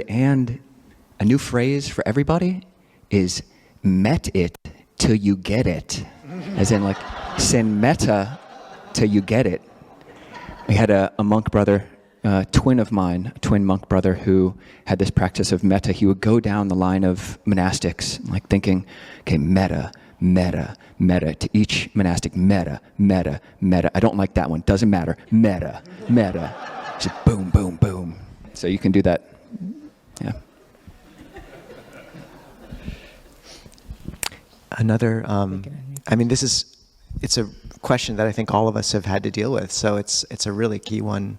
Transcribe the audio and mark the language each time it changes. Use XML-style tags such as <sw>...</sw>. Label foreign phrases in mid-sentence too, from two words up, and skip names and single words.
<en>And a new phrase for everybody is met it till you get it. As in, like, send metta till you get it. We had a monk brother, twin of mine, a twin monk brother who had this practice of metta. He would go down the line of monastics, like thinking,</en> <pi>okay, metta, metta, metta,</pi> <en>to each monastic,</en> <pi>metta, metta, metta.</pi> <en>I don't like that one, doesn't matter,</en> <pi>metta, metta.</pi> <en>Just boom, boom, boom. So you can do that, yeah. Another, I mean, it's a question that I think all of us have had to deal with, so it's a really key one.</en>